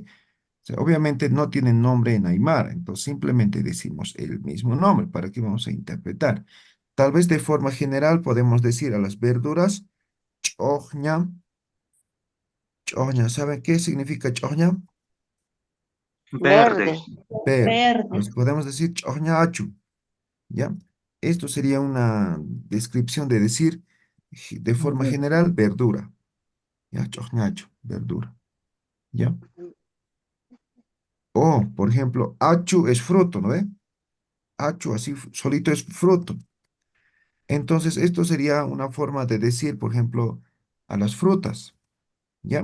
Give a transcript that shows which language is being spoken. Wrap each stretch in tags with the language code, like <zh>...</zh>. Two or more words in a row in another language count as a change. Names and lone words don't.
<es>O sea, obviamente no tienen nombre en Aymara, entonces simplemente decimos el mismo nombre. ¿Para qué vamos a interpretar? Tal vez de forma general podemos decir a las verduras,</es> <ay>choña, choña.</ay> <es>¿Saben qué significa choña? Verde. Verde. Verde. Verde. Entonces podemos decir</es> <ay>choña achu,</ay> <es>¿ya? Esto sería una descripción de decir de forma general verdura, ¿ya?</es> <ay>Choña achu,</ay> <es>verdura, ¿ya? O, por ejemplo, achu es fruto, ¿no ve? Achu así solito es fruto. Entonces, esto sería una forma de decir, por ejemplo, a las frutas, ¿ya?</es>